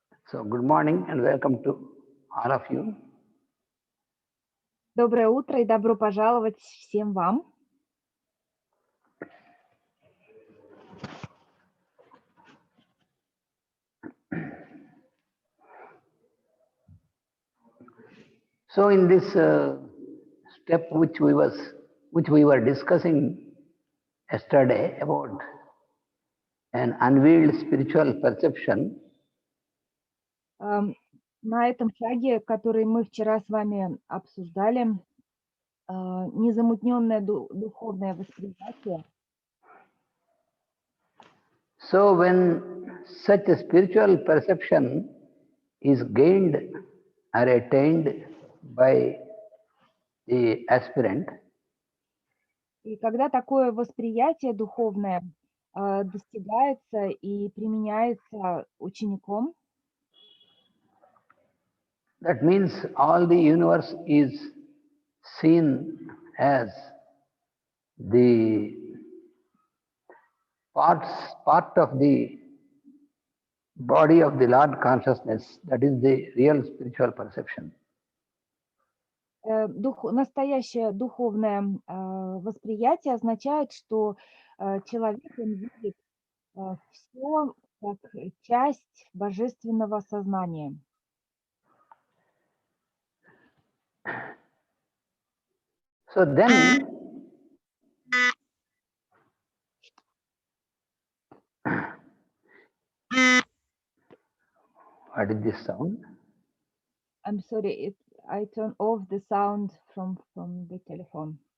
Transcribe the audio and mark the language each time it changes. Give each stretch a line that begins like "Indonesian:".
English: So, good morning and welcome to all of you.
Russian: Доброе утро и добро пожаловать всем вам.
English: So, in this step which we were discussing yesterday about an unveiled spiritual perception,
Russian: На этом шаге, который мы вчера с вами обсуждали, незамутненное духовное восприятие.
English: So, when such a spiritual perception is gained or attained by the aspirant,
Russian: И когда такое восприятие духовное достигается и применяется учеником,
English: that means all the universe is seen as the part of the body of the Lord consciousness, that is the real spiritual perception.
Russian: Настоящее духовное восприятие означает, что человек видит все как часть божественного сознания.
English: So then, what is this sound? I'm sorry, I turn off the sound from the telephone.